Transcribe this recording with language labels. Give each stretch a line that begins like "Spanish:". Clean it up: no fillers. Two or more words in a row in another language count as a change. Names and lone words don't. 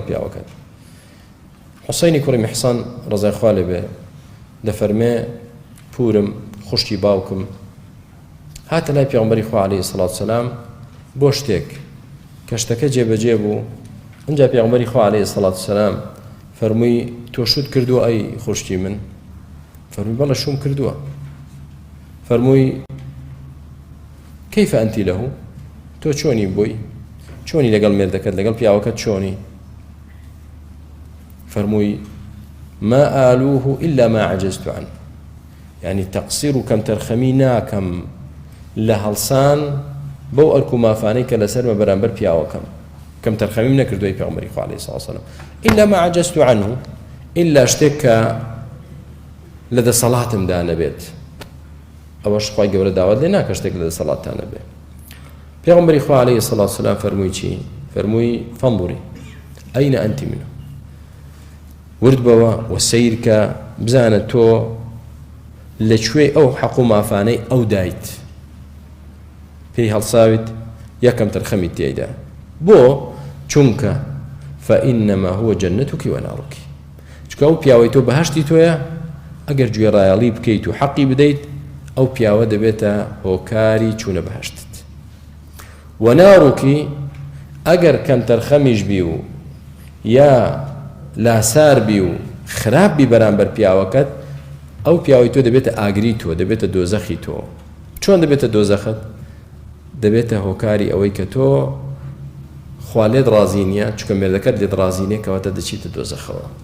Central Kurdish: پیاوەکەت حوسەینی کوڕی میحسان ڕەزای خوا لێبێ دەفەرمێ پورم خوشتی باوکم هاتە لای پێغەمبەری خوا
Arabic: عەلەیهی سەڵات وسەلام
Central Kurdish: بۆ شتێک کە شتەکە جێبەجێ بوو ئەنجا پێغەمبەری خوا
Arabic: عەلەیهی سەڵات وسەلام
Central Kurdish: فەرمووی تۆ شوت کردووە ئەی خوشتی من فەرمووی بەڵێ شوم کردووە فەرمووی
Arabic: کەیفە ئەنتی لەهو
Central Kurdish: تۆ چۆنی بووی چۆنی لەگەڵ مێردەکەت لەگەڵ پیاوەکەت چۆنی فەرمووی
Arabic: ما ئالوه إلا ما عجزت عنه يعني تقصير
Central Kurdish: و کەم تەرخەمی ناکەم لە هەڵسان بەو ئەرک و مافانەی کە لەسەرمە بەرامبەر پیاوەکەم کەم تەرخەمیم نەکردووەی پێغەمبەری خوا
Arabic: عەلەیهی سەڵات وسەلام إلا ما عجزت عنه إلا
Central Kurdish: شتێک کە لە دەسەڵاتمدا نەبێت ئەوەش خوای گەورە داوات لێ ناکە شتێک لە دەسەڵاتتا نەبێت پێغەمبەری خوا
Arabic: عەلەیهی سەڵات وسەلام
Central Kurdish: فەرمووی چی فەرمووی
Arabic: فانظری ئەینە ئەنتی منه
Central Kurdish: ورد بەوە و سەیرکە بزانە تۆ لەکوێ ئەو حەق و مافانەی ئەو دایت پێی هەڵساویت یەکەم تەرخەمی تێیدا بۆ چونکە
Arabic: فإنما هو جنتك ونارك
Central Kurdish: چونکە ئەو پیاوەی تۆ بەهەشتی تۆیە ئەگەر گوێڕایەڵی بکەیت و حەقی بدەیت ئەو پیاوە دەبێتە هۆکاری چوونە بەهەشتت ونارك ئەگەر کەم تەرخەمیش بی و یا لاسار بی و خراپ بی بەرامبەر پیاوەکەت ئەو پیاوەی تۆ دەبێتە ئاگری تۆ دەبێتە دۆزەخی تۆ چۆن دەبێتە دۆزەخت دەبێتە هۆکاری ئەوەی کە تۆ خوا لێت ڕازی نییە چونکە مێردەکەت لێت ڕازی نییە کەواتە دەچیتە دۆزەخەوە